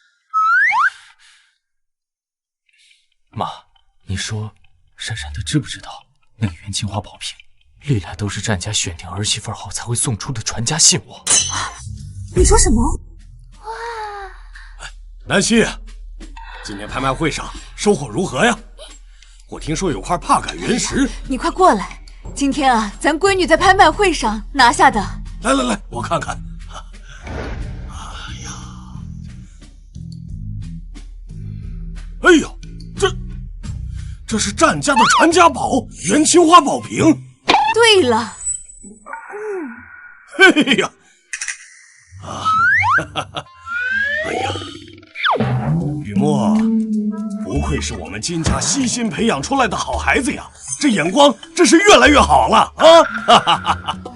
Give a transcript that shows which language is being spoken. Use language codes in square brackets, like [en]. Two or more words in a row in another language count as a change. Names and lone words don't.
[zh] 媽，你說閃閃她知不知道那個元青花寶瓶歷來都是戰家選定兒媳婦後才會送出的傳家信物？你說什麼？哇！南希，今年拍賣會上收穫如何呀？我聽說有塊帕感原石，你快過來！今天啊，咱閨女在拍賣會上拿下的。來來來，我看看。哎呦，這是戰家的傳家寶元青花寶瓶。對了，嘿呀，哎呀，雨墨，不愧是我們金家悉心培養出來的好孩子呀，這眼光真是越來越好了啊！